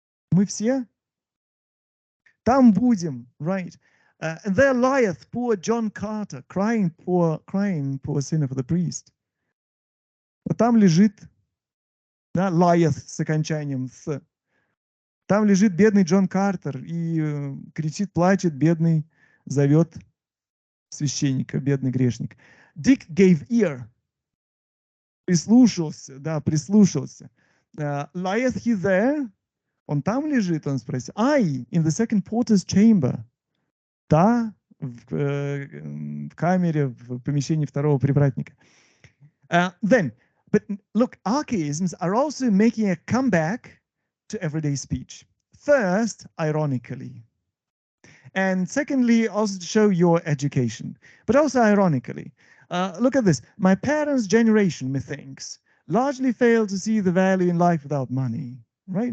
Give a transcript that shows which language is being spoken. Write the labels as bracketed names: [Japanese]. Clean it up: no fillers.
[Russian] Мы все там будем, right? [English] And there lieth poor John Carter, crying poor sinner for the priest. [Russian] Вот там лежит, да, lieth с окончанием с. Там лежит бедный Джон Картер и кричит, плачет, бедный, зовет священника, бедный грешник. [English] Dick gave ear. [Russian] Прислушался, да, прислушался. [English] Lieth he there? [Russian] Он там лежит, он спросил. [English] Ай, in the second porter's chamber. [Russian] Да, в камере, в помещении второго привратника. [English] Then, but look, archaisms are also making a comeback to everyday speech. First, ironically. And secondly, also to show your education, but also ironically. Look at this. My parents' generation, methinks, largely failed to see the value in life without money, right?